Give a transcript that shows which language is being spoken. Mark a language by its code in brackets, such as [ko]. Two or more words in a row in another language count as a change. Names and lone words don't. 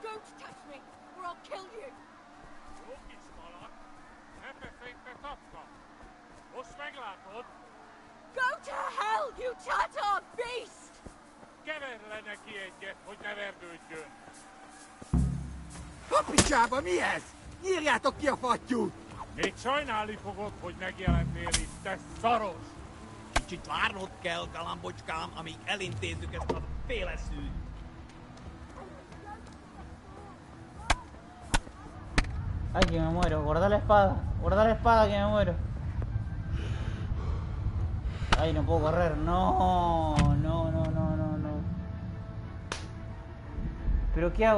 [en] touch me, or I'll kill you! Go to hell, you Tatar beast! [hu] Kapicsába mi ez? Nyírjátok ki a fattyút! Még sajnálni fogod, hogy megjelentél itt, te szaros! Kicsit várnod kell, galambocskám, amíg elintézzük ezt a féleszűt. [es] Ay, que me muero. Guarda la espada que me muero. Ay, no puedo correr. No. ¿Pero qué hago?